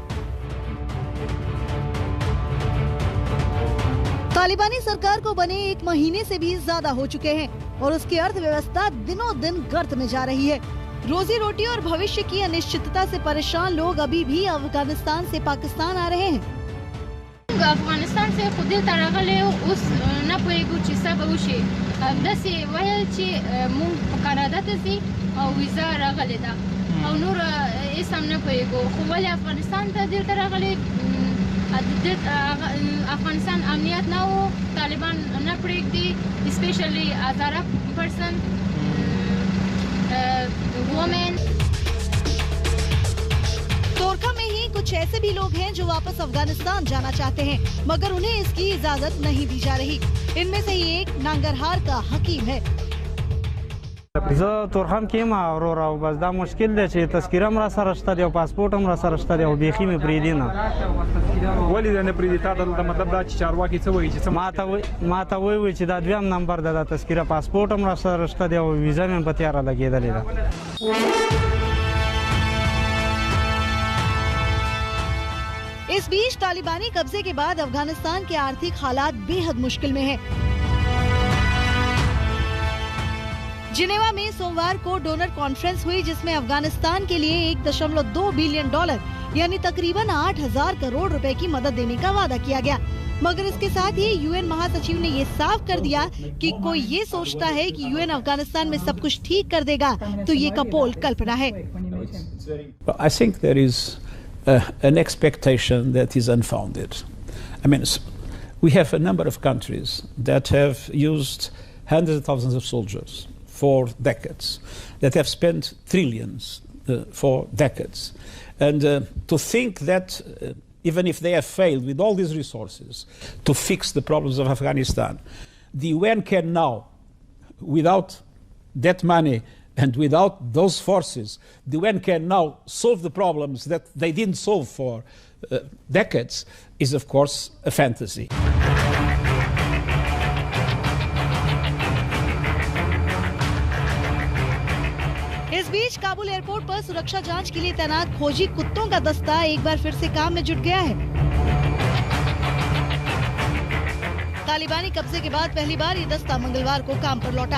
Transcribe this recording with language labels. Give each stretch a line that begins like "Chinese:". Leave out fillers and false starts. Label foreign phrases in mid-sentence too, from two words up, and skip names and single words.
Hindi: तालिबानी सरकार को बने 1 महीने से भी ज्यादा हो चुके हैं और उसकी अर्थव्यवस्था दिनों दिन गर्त में जा रही है। रोजी रोटी और भविष्य की अनिश्चितता से परेशान लोग अभी भी अफगानिस्तान से पाकिस्तान आ रहे हैं। अफगानिस्तान से खुद तरगले उस न पोएगु
Pashto: چې څه به وشي داسې ویل چې مونږ په کاناډا ته ځي او ویزا راغلې ده او نور هیڅ هم نه پوهېږو، خو ولې افغانستان ته دلته راغلې افغانستان امنیت نه و، طالبان نه پرېږدي،
English: specially Hazara person woman.
Hindi: तोरखा में ही कुछ ऐसे भी लोग हैं जो वापस अफगानिस्तान जाना चाहते हैं, मगर उन्हें इसकी इजाजत नहीं दी जा रही। इनमें से ही एक नांगरहार का हकीम है।
Pashto: तोरखम کې ما اورور او بس دا مشکل دی چې تذکره هم را سره شته دی او پاسپورت هم را سره شته دی او بیخي مې پریدي نه ولې نه پریدي تا ته مطلب دا چې چارواکي څه وایي چې ما ته وایي چې دا دویم نمبر ده، تذکره پاسپورت هم را سره شته دی او ویزا مې په تیاره لګېدلې ده۔
Hindi: इस बीच तालिबानी कब्जे के बाद अफगानिस्तान के आर्थिक हालात बेहद मुश्किल में हैं। जिनेवा में सोमवार को
English: donor conference
Hindi: हुई जिसमें अफगानिस्तान के लिए $1.2 बिलियन यानी तकरीबन 8,000 करोड़ रुपए की मदद देने का वादा किया गया, मगर इसके साथ ही यूएन महासचिव ने ये साफ कर दिया कि कोई ये सोचता है कि यूएन अफगानिस्तान में सब कुछ ठीक कर देगा तो ये कपोल कल्पना है।
English: I think there is an expectation that is unfounded. I mean, we have a number of countries that have used hundreds of thousands of soldiers for decades, that have spent trillions for decades. And to think that even if they have failed with all these resources to fix the problems of Afghanistan, the UN can now, without that money and without those forces, the UN can now solve the problems that they didn't solve for decades, is of course a fantasy.
Hindi: इस बीच काबुल एयरपोर्ट पर सुरक्षा जांच के लिए तैनात खोजी कुत्तों का दस्ता एक बार फिर से काम में जुट गया है। तालिबानी कब्जे के बाद पहली बार ये दस्ता मंगलवार को काम पर लौटा।